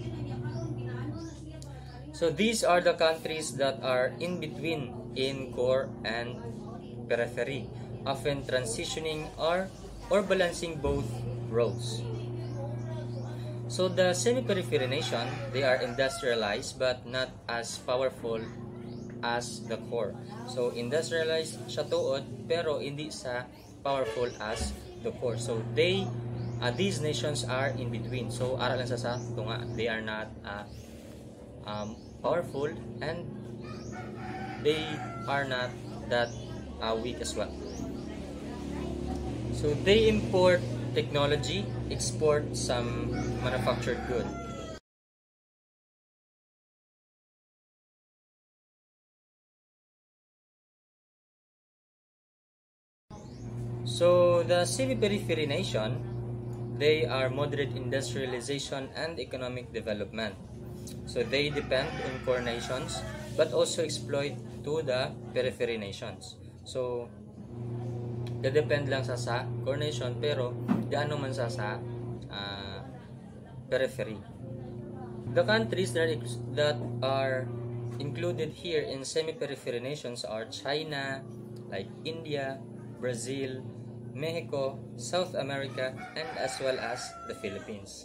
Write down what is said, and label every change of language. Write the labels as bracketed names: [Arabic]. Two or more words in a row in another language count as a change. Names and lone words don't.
[English] So these are the countries that are in between in core and periphery, often transitioning or balancing both roles. So the semi-periphery nation, they are industrialized but not as powerful as the core. [Hiligaynon] So industrialized siya tuod pero hindi sa [English] powerful as the core. So these nations are in between. [Hiligaynon] So ara lang sa tunga, [English] they are not powerful and they are not that weak as well. So they import technology, export some manufactured good. So the semi-periphery nation, they are moderate industrialization and economic development. So they depend on core nations but also exploit to the periphery nations. [Hiligaynon] So depend lang sa [English] core nation [Hiligaynon] pero gaano man sa periphery. [English] The countries that are included here in semi-periphery nations are China, like India, Brazil, Mexico, South America, and as well as the Philippines.